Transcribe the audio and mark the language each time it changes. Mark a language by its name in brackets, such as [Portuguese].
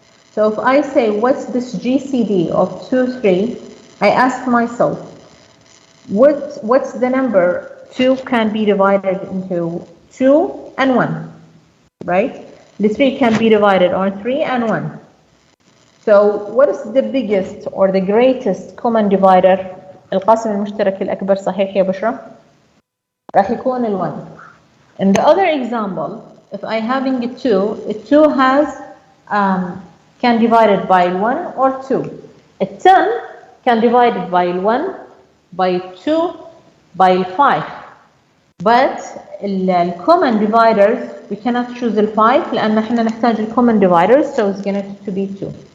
[English] So if I say, what's this GCD of 2, 3, I ask myself, what's the number 2 can be divided into 2 and 1, right? The 3 can be divided on 3 and 1. So what is the biggest or the greatest common divider? [Arabic] القاسم المشترك الأكبر صحيح يا بشرى؟ راح يكون ال1. [English] In the other example, if I having a 2 has can divide by 1 or 2. A 10 can divide it by 1, by 2, by 5. But the common dividers, we cannot choose the 5 لأن احنا نحتاج the common dividers, so it's going to be 2.